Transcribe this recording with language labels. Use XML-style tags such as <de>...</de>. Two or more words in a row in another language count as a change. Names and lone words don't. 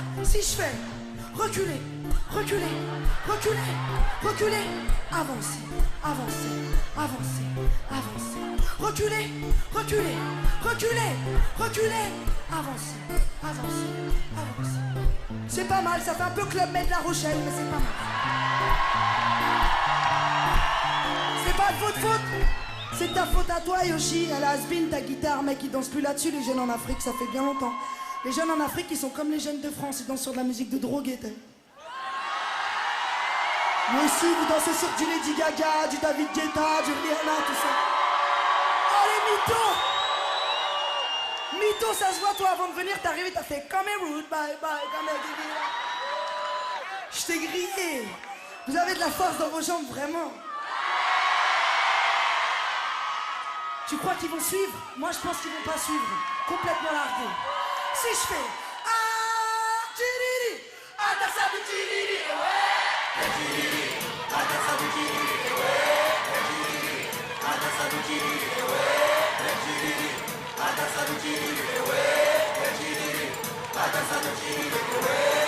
<fr>Si je fais reculer, avancer, reculer, avancer. C'est pas mal, ça fait un peu Club Med La Rochelle, mais c'est pas mal. C'est pas de votre faute, c'est ta faute à toi, Yoshi. Elle a has-been ta guitare, mec, ils dansent plus là-dessus, les jeunes en Afrique, ça fait bien longtemps. Les jeunes en Afrique, ils sont comme les jeunes de France, ils dansent sur de la musique de drogué, t'as vu. Moi aussi, vous dansez sur du Lady Gaga, du David Guetta, du Rihanna, tout ça. Oh les mythos! Plutôt ça se voit, toi, avant de venir, t'es arrivé, t'as fait comme a rude,</fr> <en>bye bye,</en> <fr>comme a gigi. Je t'ai grillé. Vous avez de la force dans vos jambes, vraiment. Tu crois qu'ils vont suivre? Moi, je pense qu'ils vont pas suivre. Complètement largués. Si je fais ah, tiriri, adasabu tiriri, ouais. Tiriri, adasabu tiriri, ouais. Adasabu tiriri, ouais. Tiriri, adasabu tiriri, ouais. Tiriri, adasabu tiriri, ouais.</fr>